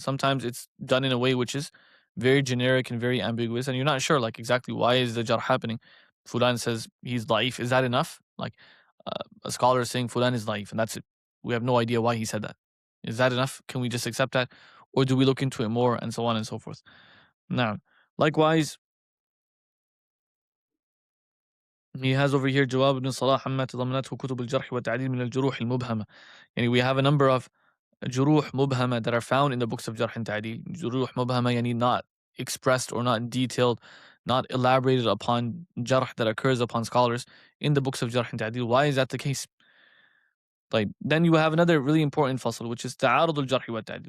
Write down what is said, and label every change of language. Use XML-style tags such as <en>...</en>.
<en>Sometimes it's done in a way which is very generic and very ambiguous, and you're not sure exactly why is the jarh happening. Fulan says he's da'if. Is that enough? A scholar is saying Fulan is da'if, and that's it. We have no idea why he said that. Is that enough? Can we just accept that? Or do we look into it more, and so on and so forth? Now, likewise, he has over here</en> <ar>جواب ابن صلاح عما تضمنته كتب الجرح والتعديل من الجروح المبهمة.</ar> <en>We have a number of</en> <ar>جروح مبهمة</ar> <en>that are found in the books of Jarh and Ta'deel.</en> <ar>جروح مبهمة</ar> <en>not expressed or not detailed, not elaborated upon jarh that occurs upon scholars in the books of Jarh and Ta'deel. Why is that the case? Then you have another really important fasl, which is</en> <ar>تعارض الجرح والتعديل.</ar>